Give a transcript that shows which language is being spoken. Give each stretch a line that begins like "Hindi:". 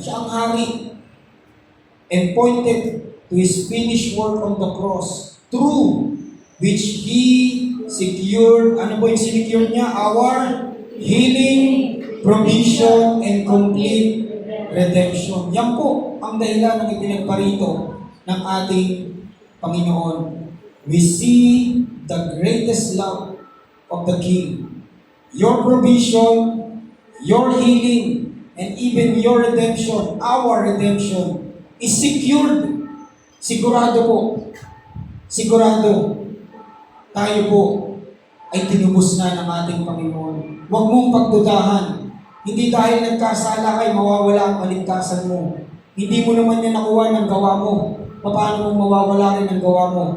Filipino: Siya ang hari
English: and pointed to His finished work on the cross through which He secured,
Filipino: ano po yung sinecure niya?
English: Our healing, provision, and complete redemption.
Filipino: Yan po ang dahilan ng ipinagparito ng ating Panginoon.
English: We see the greatest love of the King. Your provision, your healing, and even your redemption, our redemption, is secured.
Filipino: Sigurado po. Sigurado. Tayo po ay tinubos na ng ating Panginoon. Huwag mong pagdudahan. Hindi dahil nagkasala kay mawawala ang kaligtasan mo. Hindi mo naman yan nakuha ng gawa mo. Paano mong mawawala rin ang gawa mo?